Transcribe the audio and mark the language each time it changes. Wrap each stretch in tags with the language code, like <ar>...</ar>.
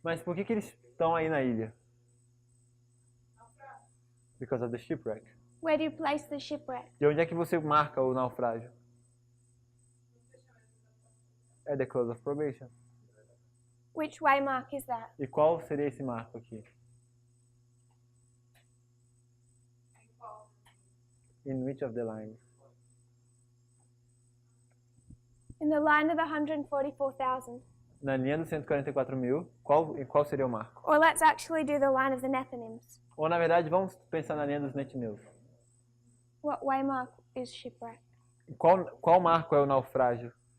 <pt>Mas por que eles estão aí na ilha?</pt> <en>Because of the shipwreck. Where do you place the shipwreck?</en> <pt>E onde é que você marca o naufrágio? É</pt> <en>the close of probation. Which waymark is that?</en> <pt>E qual seria esse marco aqui?</pt> <en>In which of the lines? In the line of the 144,000.</en> <pt>Na linha dos 144.000, qual seria o marco?</pt> <en>Or let's actually do the line of the Nethinims.</en> <pt>Ou na verdade, vamos pensar na linha dos Netnews.</pt> <en>What waymark is shipwreck?</en> <pt>Qual marco é o naufrágio?</pt>